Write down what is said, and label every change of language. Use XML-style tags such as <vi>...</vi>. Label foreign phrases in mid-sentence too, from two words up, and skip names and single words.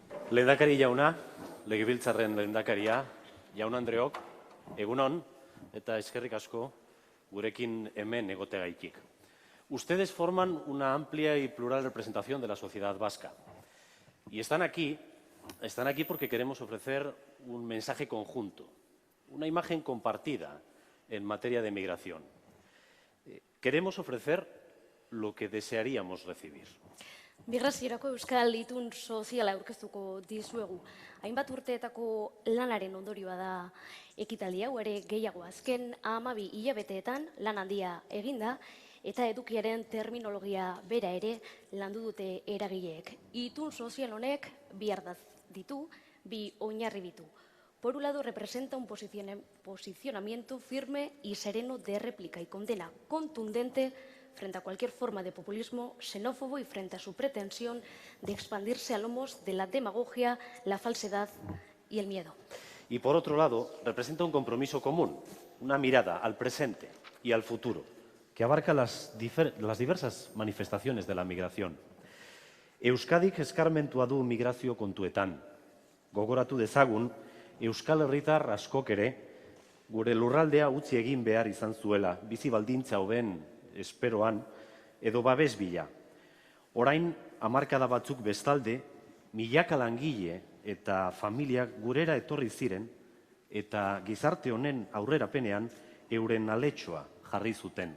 <eu>Lehendakari jauna, legebiltzarren lehendakaria, jaun Andreok, egunon eta eskerrik asko gurekin hemen egoteagaitik.</eu> <es>Ustedes forman una amplia y plural representación de la sociedad vasca. Y están aquí porque queremos ofrecer un mensaje conjunto, una imagen compartida en materia de migración. Queremos ofrecer lo que desearíamos recibir.</es> <eu>Migraziorako euskal itun soziala aurkeztuko dizuegu. Hainbat urteetako lanaren ondorioa da ekitaldi hau, ere gehiago azken 12 hilabeteetan lan handia eginda eta edukiaren terminologia bera ere landu dute eragileek. Itun sozial honek bi ardatz ditu, bi oinarri ditu.</eu> <es>Por un lado, representa un posicionamiento firme y sereno de réplica y condena contundente frente a cualquier forma de populismo xenófobo y frente a su pretensión de expandirse a lomos de la demagogia, la falsedad y el miedo. Y por otro lado, representa un compromiso común, una mirada al presente y al futuro, que abarca las diversas manifestaciones de la migración.</es> <eu>Euskadik eskarmentua du migrazio kontuetan. Gogoratu dezagun, Euskal Herritar askok ere, gure lurraldea utzi egin behar izan zuela, bizi baldintza hoben esperoan, edo babes bila. Orain, hamarkada batzuk bestalde, milaka langile eta familiak gurera etorri ziren, eta gizarte honen aurrerapenean euren aletxoa jarri zuten.</eu>